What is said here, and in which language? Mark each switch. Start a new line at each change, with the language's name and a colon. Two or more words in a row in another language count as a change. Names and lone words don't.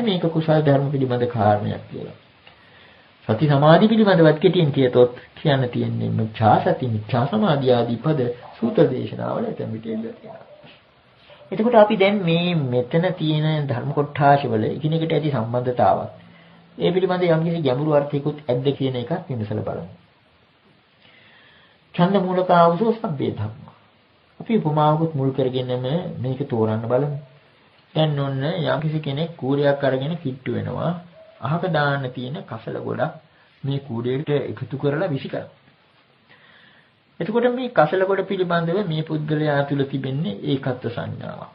Sinhala: මේක කුසල ධර්ම පිළිබඳ කාරණයක් කියලා. සති සමාධි පිළිබඳවත් කෙටියෙන් කියතොත් කියන්න තියෙන්නේ
Pali: මිච්ඡා සති, මිච්ඡා සමාධි
Sinhala: ආදී පද සූත්‍ර දේශනාවල එතන පිටින් එතකොට අපි දැන් මේ මෙතන තියෙන ධර්ම කොටාශවල එකිනෙකට ඇති සම්බන්ධතාවක් ඒ පිළිබඳ යම්කිසි ගැඹුරු අර්ථයකුත් ඇද්ද කියන එකත් විමසලා බලමු.
Pali: ඡන්ද මූලික ආවසෝ සබ්බේ ධම්මා.
Sinhala: අපි උපමාවකුත් මුල් කරගෙනම මේක තෝරන්න බලමු. දැන් ඔන්න යම්කිසි කෙනෙක් කූරයක් අරගෙන කිට්ටු වෙනවා. අහක දාන්න තියෙන කසල ගොඩක් මේ කූඩේට එකතු කරලා විසි කරනවා. එතකොට මේ කසල ගොඩ පිළිබඳව මේ පුද්ගලයා තුළ තිබෙන්නේ ඒකත්ව සංඥාවක්.